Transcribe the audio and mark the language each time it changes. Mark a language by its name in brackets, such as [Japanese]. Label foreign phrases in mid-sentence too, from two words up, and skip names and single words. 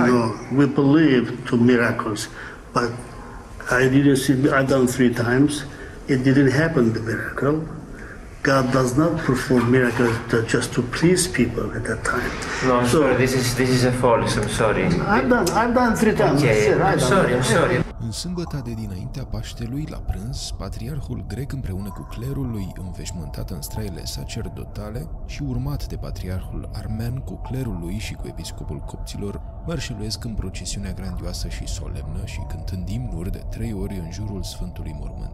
[English] No, we believe to miracles, but I didn't see. I've done 3 times. It didn't happen. The miracle. God does not perform miracles just to please people at that time. No, I'm sorry. This is a false. I'm sorry. I've done 3 times. I'm sorry. [Romanian] În sâmbăta de dinaintea Paștelui, la prânz, patriarhul grec împreună cu clerul lui înveșmântat în straile sacerdotale și urmat de patriarhul armen cu clerul lui și cu episcopul copților, mărșăluiesc în procesiunea grandioasă și solemnă și cântând imnuri de 3 ori în jurul Sfântului Mormânt.